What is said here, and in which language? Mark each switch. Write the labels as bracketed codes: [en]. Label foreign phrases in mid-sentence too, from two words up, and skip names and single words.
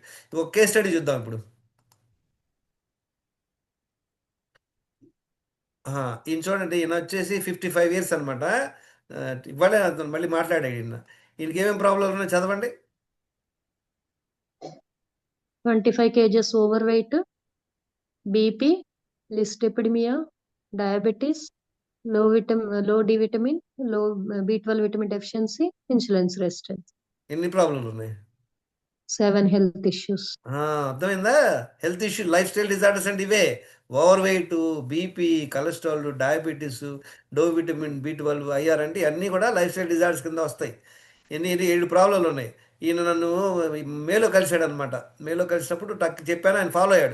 [te] ఒక [en] case study [te] చూద్దాం ఇప్పుడు. ఈయన చూడండి, ఈయన వచ్చేసి 55 years అనమాట. ఇవ్వలే అతను మళ్ళీ మాట్లాడాడు ఈయన. ఈయనకి ఏమేమి ప్రాబ్లం ఉన్నాయో చదవండి. [en] 25 kgs overweight, BP, dyslipidemia, diabetes, low D vitamin, low B12 vitamin deficiency, insulin resistance. [te] ఎన్ని ప్రాబ్లంలు ఉన్నాయి? [en] 7 health issues. [te] అర్థమైందా? [en] health issue, lifestyle disorders [te] అంటే ఇవే. [en] over weight, BP, cholesterol, diabetes, low vitamin, [te] B12, IR అంటే అన్నీ కూడా [en] lifestyle disorders [te] కింద వస్తాయి. 7 ప్రాబ్లంలు ఉన్నాయి. ఈయన నన్ను మేలో కలిశాడు అనమాట. మేలో కలిసినప్పుడు చెప్పాను, ఆయన ఫాలో అయ్యాడు.